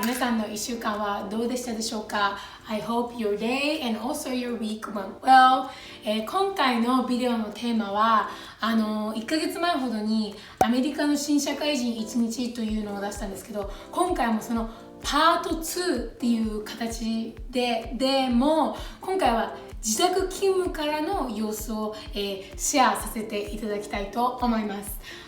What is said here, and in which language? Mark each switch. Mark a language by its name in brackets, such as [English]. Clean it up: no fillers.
[Japanese] 皆さんの1週間はどうでしたでしょうか？ [English] I hope your day and also your week went well. [Japanese] 今回のビデオのテーマは1ヶ月前ほどにアメリカの新社会人1日というのを出したんですけど、今回もそのパート2っていう形でも今回は自宅勤務からの様子を、シェアさせていただきたいと思います。